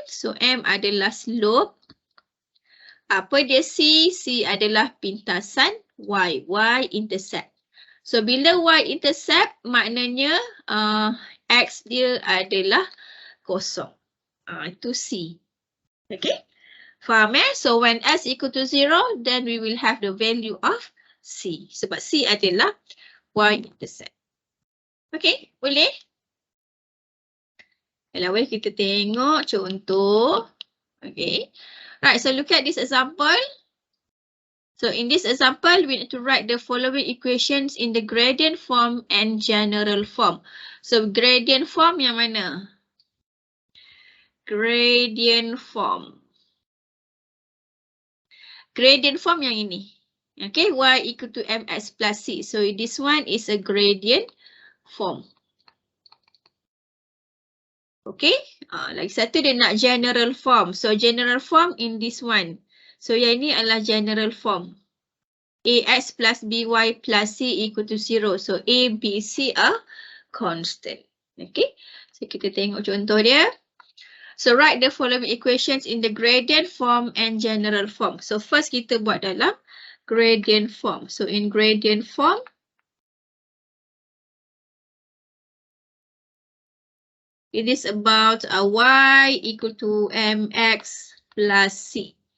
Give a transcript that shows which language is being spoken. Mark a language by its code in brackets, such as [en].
[ms] So m adalah slope. Apa dia c? C adalah pintasan y. Y intercept. So bila y intercept, maknanya x dia adalah kosong. Itu c. Okay. Faham eh? [en] So when s equal to 0, then we will have the value of c. [ms] Sebab c adalah y-intercept. Okay, boleh? Kalau boleh kita tengok contoh. Okay. [en] Right, so look at this example. So in this example, we need to write the following equations in the gradient form and general form. So gradient form [ms] yang mana? [en] Gradient form. Gradient form [ms] yang ini. [en] Okay, y equal to mx plus c. So this one is a gradient form. Okay, [ms] lagi satu dia nak [en] general form. So general form in this one. [ms] So yang ini adalah general form. [en] Ax plus by plus c equal to 0. So a, b, c are constant. Okay, so [ms] kita tengok contoh dia. [en] So write the following equations in the gradient form and general form. So first [ms] kita buat dalam [en] gradient form. So in gradient form, it is about y equal to mx plus c.